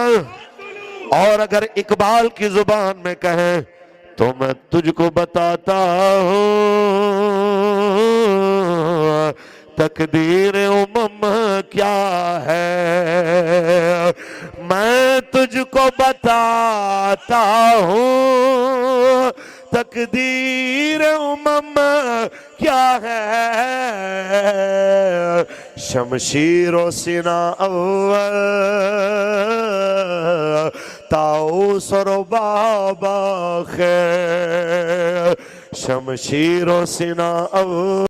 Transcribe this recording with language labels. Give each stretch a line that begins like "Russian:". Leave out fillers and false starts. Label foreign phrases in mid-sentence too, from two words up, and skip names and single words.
Urdu: اور اگر اقبال کی زبان میں کہیں تو میں تجھ کو بتاتا ہوں تقدیر امم کیا ہے، میں تجھ کو بتاتا ہوں تقدیر امم کیا ہے۔
Persian: شمشیر و سینہ اول طاؤس و رباب آخر، شمشیر و سینہ اول